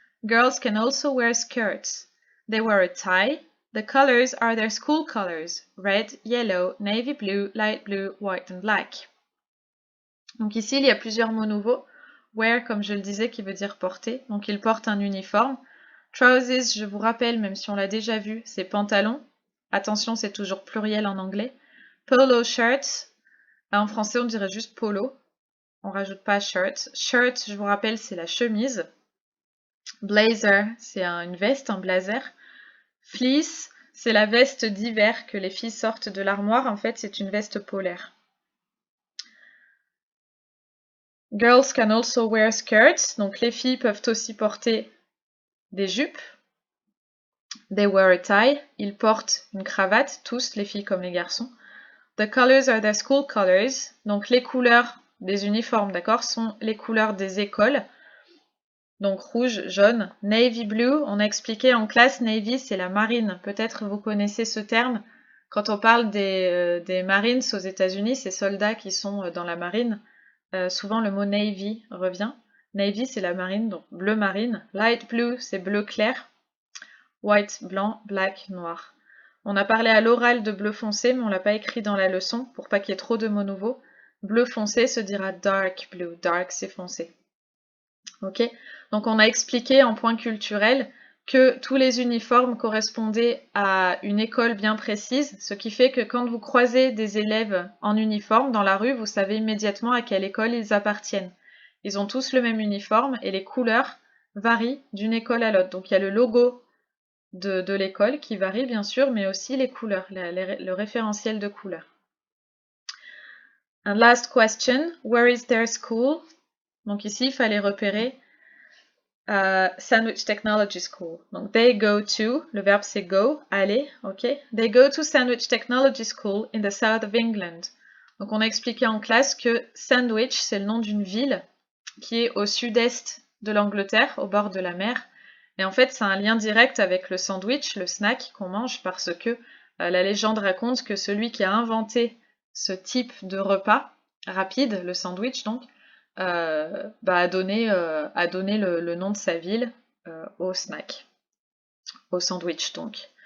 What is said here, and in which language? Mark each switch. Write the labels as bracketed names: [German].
[English] Girls can also wear skirts. They wear a tie. The colors are their school colors, red, yellow, navy blue, light blue, white and black. [French] Donc ici, il y a plusieurs mots nouveaux. Wear, comme je le disais, qui veut dire porter. Donc ils portent un uniforme. Trousers, je vous rappelle, même si on l'a déjà vu, c'est pantalon. Attention, c'est toujours pluriel en anglais. Polo shirts, en français on dirait juste polo. On rajoute pas shirt. Shirt, je vous rappelle, c'est la chemise. Blazer, c'est une veste, un blazer. Fleece, c'est la veste d'hiver que les filles sortent de l'armoire. En fait, c'est une veste polaire. [English] Girls can also wear skirts. [French] Donc, les filles peuvent aussi porter des jupes. [English] They wear a tie. [French] Ils portent une cravate, tous, les filles comme les garçons. [English] The colors are their school colors. [French] Donc, les couleurs des uniformes, d'accord, sont les couleurs des écoles. Donc rouge, jaune. [English] Navy blue, [French] on a expliqué en classe, Navy c'est la marine. Peut-être vous connaissez ce terme. Quand on parle des Marines aux États-Unis, ces soldats qui sont dans la marine, souvent le mot Navy revient. Navy c'est la marine, donc bleu marine. [English] Light blue [French] c'est bleu clair. White blanc, black noir. On a parlé à l'oral de bleu foncé, mais on l'a pas écrit dans la leçon pour pas qu'il y ait trop de mots nouveaux. Bleu foncé se dira [English] dark blue. [French] Dark c'est foncé. Ok, donc on a expliqué en point culturel que tous les uniformes correspondaient à une école bien précise, ce qui fait que quand vous croisez des élèves en uniforme dans la rue, vous savez immédiatement à quelle école ils appartiennent. Ils ont tous le même uniforme et les couleurs varient d'une école à l'autre. Donc il y a le logo de l'école qui varie bien sûr, mais aussi les couleurs, le référentiel de couleurs. [English] And last question, where is their school? [French] Donc ici, il fallait repérer [English] Sandwich Technology School. Donc, they go to, [French] le verbe c'est go, aller, ok? [English] They go to Sandwich Technology School in the south of England. [French] Donc, on a expliqué en classe que Sandwich, c'est le nom d'une ville qui est au sud-est de l'Angleterre, au bord de la mer. Et en fait, c'est un lien direct avec le sandwich, le snack qu'on mange, parce que la légende raconte que celui qui a inventé ce type de repas rapide, le sandwich donc, a donné le nom de sa ville au snack, au sandwich donc.